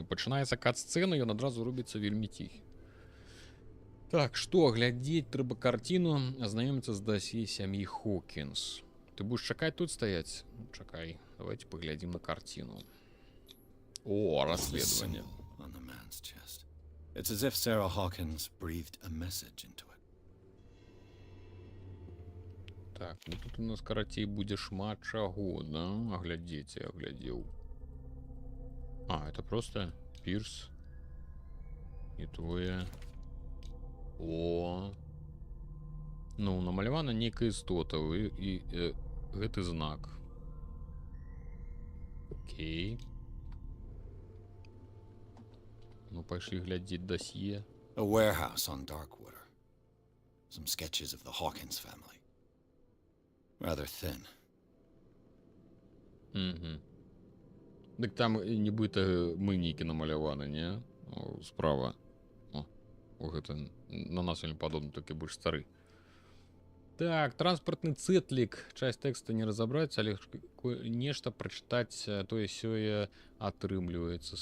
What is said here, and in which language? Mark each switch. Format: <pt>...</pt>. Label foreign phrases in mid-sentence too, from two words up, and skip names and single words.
<be>Пачынаецца кат-сцэна, ён адразу робіцца вельмі ціхі. Так, што, глядзець трэба карціну, азнаёміцца з дасье сям'і Хокінс. Ты будзеш чакаць тут стаяць? Чакай, давайте паглядзім на карціну. О, расследаванне.</be> <en>On the man's chest. It's as if Sarah Hawkins breathed a message into it.</en> <be>Так, ну тут у нас карацей будзе шмат чаго, да? Аглядзець, я аглядзеў. А,</be> <ru>это просто</ru> <be>Пірс. І твое... О, ну, намалявана нейкая істота і гэты знак. Окей. Ну, пайшлі глядзець дасье.</be> <en>A warehouse on Darkwater. Some sketches of the Hawkins family. Rather thin.</en> <be>Угу. Дык там нібыта мынікі намаляваны, не? О, справа. О, гэта на нас вельмі падобна, толькі больш стары. Так, транспартны цэтлік. Часть тэкста не разабраць, але нешта прачытаць тое-сёе атрымліваецца.</be>